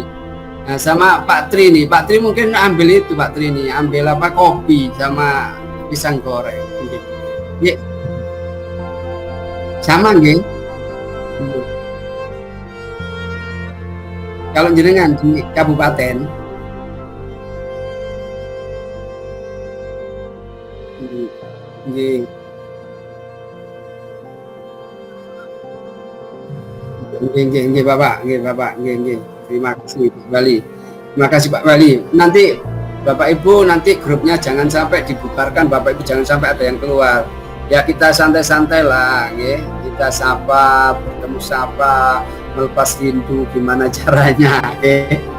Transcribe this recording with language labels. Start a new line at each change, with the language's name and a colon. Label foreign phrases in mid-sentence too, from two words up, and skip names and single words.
Indonesian: Nah, sama Pak Tri nih, Pak Tri mungkin ambil itu Pak Tri nih, ambil kopi sama pisang goreng. Nggih. Sama nggih. Kalau jenengan di kabupaten nggih. Nggih Bapak, nggih. Terima kasih Pak Wali. Terima kasih Pak Wali. Nanti Bapak Ibu nanti grupnya jangan sampai dibubarkan, Bapak Ibu jangan sampai ada yang keluar. Ya kita santai-santai lah, nggih. Kita sapa, bertemu sapa, melepas rindu gimana caranya, nggih.